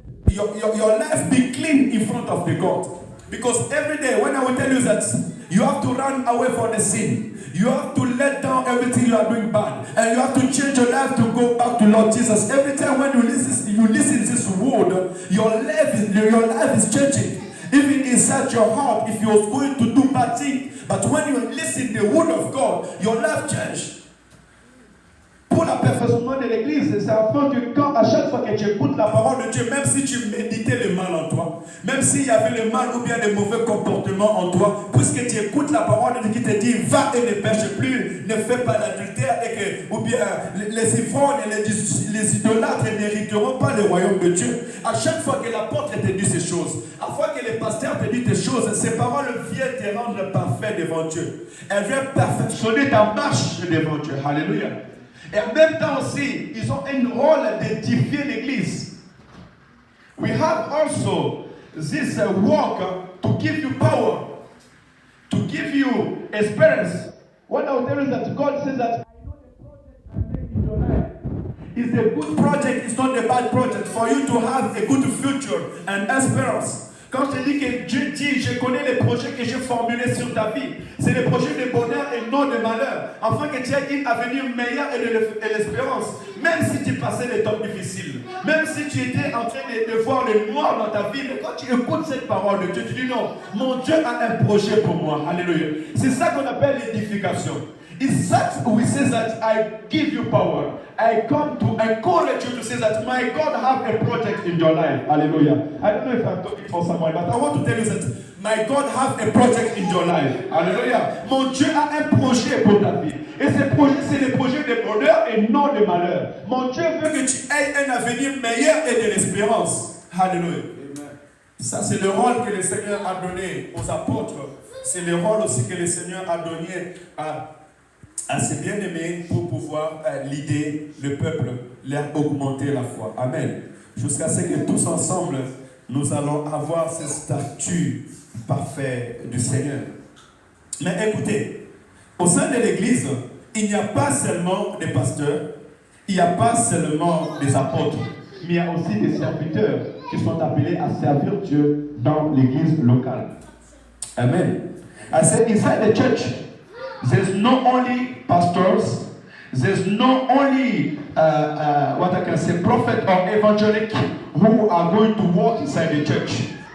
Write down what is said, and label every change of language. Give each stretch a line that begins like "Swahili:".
English: Your life be clean in front of the God. Because every day when I will tell you that you have to run away from the sin, you have to let down everything you are doing bad, and you have to change your life to go back to Lord Jesus. Every time when you listen to this word, your life is changing. Even inside your heart, if you're going to do bad things, but when you listen to the word of God, your life changes.
French: Pour la perfectionnement de l'église, c'est afin que quand à chaque fois que tu écoutes la parole de Dieu, même si tu méditais le mal en toi, même s'il y avait le mal ou bien le mauvais comportement en toi, puisque tu écoutes la parole de Dieu qui te dit va et ne pêche plus, ne fais pas l'adultère, et que, ou bien les ivrognes et les idolâtres n'hériteront pas le royaume de Dieu. À chaque fois que l'apôtre te dit ces choses, à chaque fois que le pasteur te dit ces choses, ces paroles viennent te rendre parfait devant Dieu. Elles viennent perfectionner ta marche devant Dieu. Alléluia. Et en même temps aussi, ils ont un rôle d'édifier l'église.
English: We have also this work to give you power, to give you experience. What I will tell you is that God says that I know the project I make in your life is a good project, it's not a bad project, for you to have a good future and experience.
French: Quand je te dis que Dieu dit, je connais les projets que j'ai formulés sur ta vie. C'est des projets de bonheur et non de malheur. Afin que tu aies une avenir meilleur et l'espérance. Même si tu passais des temps difficiles. Même si tu étais en train de voir le noir dans ta vie. Mais quand tu écoutes cette parole de Dieu, tu dis non, mon Dieu a un projet pour moi. Alléluia. C'est ça qu'on appelle l'édification.
English: It's that we say that I give you power. I come to encourage you to say that my God have a project in your life. Hallelujah. I don't know if I'm talking for someone, but I want to tell you that my God have a project in your life. Hallelujah.
French: Mon Dieu a un projet pour ta vie. Et ce projet, c'est des projets de bonheur et non de malheur. Mon Dieu veut que tu aies un avenir meilleur et de l'espérance. Hallelujah. Ça, c'est le rôle que le Seigneur a donné aux apôtres. C'est le rôle aussi que le Seigneur a donné à ses bien-aimés pour pouvoir l'aider le peuple, leur augmenter la foi. Amen. Jusqu'à ce que tous ensemble, nous allons avoir ce statut parfait du Seigneur. Mais écoutez, au sein de l'Église, il n'y a pas seulement des pasteurs, il n'y a pas seulement des apôtres, mais il y a aussi des serviteurs qui sont appelés à servir Dieu dans l'Église locale. Amen.
English: I said inside the church, there's not only pastors, there's not only what I can say, prophet or evangelic who are going to walk inside the church.